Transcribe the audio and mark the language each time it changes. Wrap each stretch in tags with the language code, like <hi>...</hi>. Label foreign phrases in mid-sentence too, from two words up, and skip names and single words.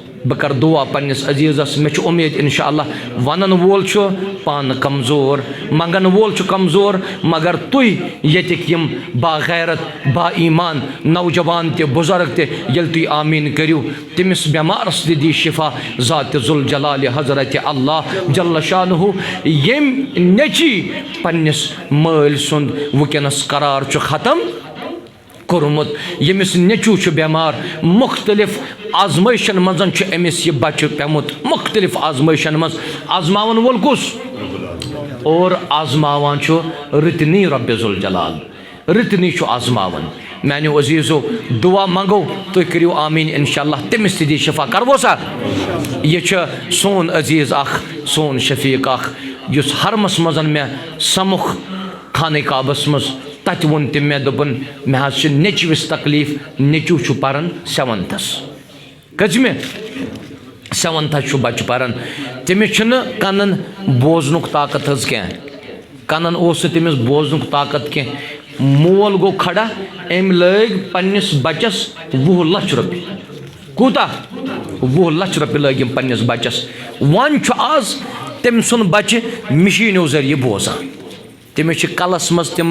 <ks>बह कर दुआ पन्निस अजीज़स मे उम्मीद इंशाअल्लाह वनन वोल पान कमज़ोर मंगन वोल कमज़ोर मगर तुई यतिक यम बागैरत बा ईमान नौजवान ते बुजुर्ग ते यल तुई आमीन करियो तमिस बेमारस दी शिफा ज़ात जुल जलाल हज़रत अल्लाह जल्ल शानुहु यम नेची पन्निस माल सुंद वुकनस करार ख़त्म कोरमुत यमिस नेचू बेमार मुख्तलिफ आजमाइशन मजन अमिस यह बच्चे पेमुत मुख्तलिफ आजमाइशन मज आजमावन वोल कुस और आजमावान रितनी रब्बुल जलाल रितनी आजमावन मैंने अजीज़ो दुआ मंगो तुम करियो आमीन इंशाअल्लाह तमिस दी शिफा करवो सा यह सोन अजीज़ सोन शफीक युस हरमस मजन मे समुख खाने काबस मज तत वोन तम मे दोपन मे हज नेचविस तकलीफ नेचू पारान 7ths कजमे 7ths बच्चे पारान तमिस कनन बोजनुक ताकत हज क्या कनन तमिस बोजनुक ताकत क्या मोल गो खड़ा अम लग पन्निस बच्चस 20 लाख रुपये कूता 20 लाख रुपये लगिम पन्निस बच्चस वन आज तम सुन बच्चे मशीनों जरिए बोजान तमिस कलस मज तम</ks>